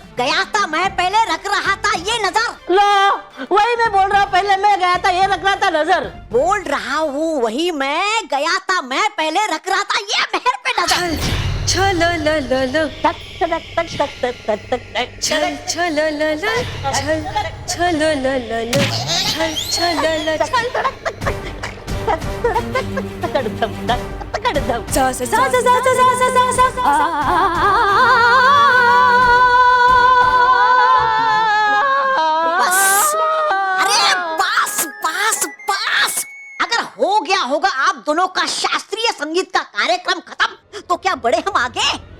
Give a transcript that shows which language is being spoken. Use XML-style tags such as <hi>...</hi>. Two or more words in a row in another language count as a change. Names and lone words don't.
<hi>गया था मैं पहले रख रहा था ये नजर। लो वही मैं बोल रहा हूँ, पहले मैं गया था ये रख रहा था नजर। बोल रहा हूँ वही मैं गया था मैं पहले रख रहा था ये मेहर पे नजर। छल ल ल ल तक तक तक तक तक तक तक छल छल ल ल छल छल ल ल ल छल छल ल छल सा सा सा सा सा सा सा सा सा। बस अरे बस अगर हो गया होगा आप दोनों का शास्त्रीय संगीत का कार्यक्रम खत्म तो क्या बढ़े हम आगे?</hi>